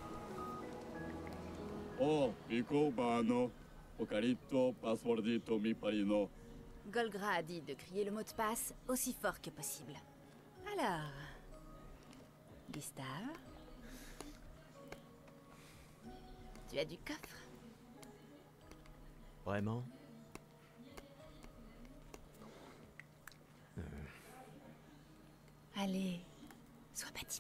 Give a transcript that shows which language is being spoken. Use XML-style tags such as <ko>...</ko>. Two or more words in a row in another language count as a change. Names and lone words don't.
<fr>Oh, Rico Bano, Ocarito, Passwordito, mi parino. Golgra a dit de crier le mot de passe aussi fort que possible. Alors... Gustave? Tu as du coffre? Vraiment? Allez, sois pas timide.</fr>